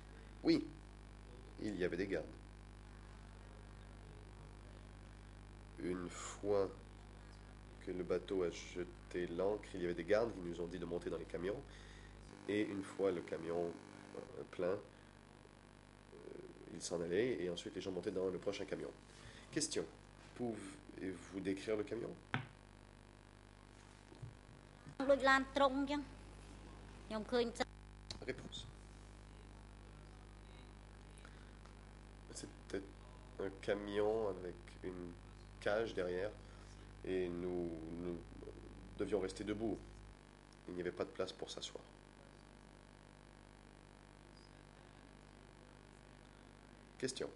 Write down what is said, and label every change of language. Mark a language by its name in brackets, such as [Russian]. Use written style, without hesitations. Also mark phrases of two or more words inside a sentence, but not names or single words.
[French] Oui, il y avait des gardes. Une fois que le bateau a jeté l'ancre, il y avait des gardes qui nous ont dit de monter dans les camions. Et une fois le camion plein, il s'en allait et ensuite les gens montaient dans le prochain camion. Question. Pouvez-vous décrire le camion? [Khmer] ដូចឡានត្រង់អញ្ចឹងខ្ញុំឃើញ [French] Réponse. C'était un camion avec une cage derrière et nous devions rester debout. Il n'y avait pas de place pour s'asseoir. Question.